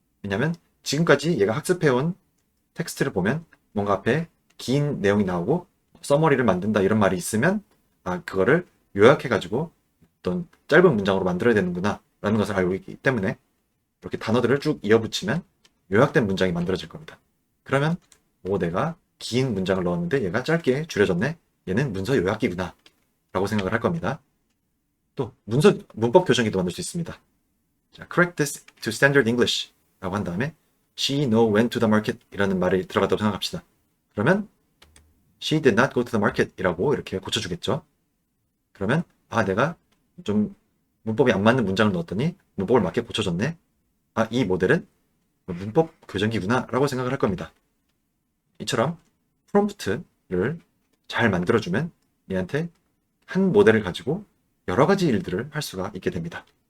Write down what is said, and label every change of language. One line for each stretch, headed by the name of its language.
Korean: 왜냐면 지금까지 얘가 학습해온 텍스트를 보면 뭔가 앞에 긴 내용이 나오고 서머리를 만든다 이런 말이 있으면 아, 그거를 요약해가지고 어떤 짧은 문장으로 만들어야 되는구나 라는 것을 알고 있기 때문에 이렇게 단어들을 쭉 이어붙이면 요약된 문장이 만들어질 겁니다. 그러면 내가 긴 문장을 넣었는데 얘가 짧게 줄여졌네. 얘는 문서 요약기구나 라고 생각을 할 겁니다. 또 문법 교정기도 만들 수 있습니다.
English: 자, correct this to standard English
Korean: 라고 한 다음에
English: she know went to the market
Korean: 이라는 말이 들어갔다고 생각합시다. 그러면
English: she did not go to the market
Korean: 이라고 이렇게 고쳐주겠죠. 그러면 아, 내가 좀 문법이 안 맞는 문장을 넣었더니 문법을 맞게 고쳐줬네. 아, 이 모델은 문법 교정기구나 라고 생각을 할 겁니다. 이처럼 프롬프트를 잘 만들어주면 얘한테 한 모델을 가지고 여러 가지 일들을 할 수가 있게 됩니다.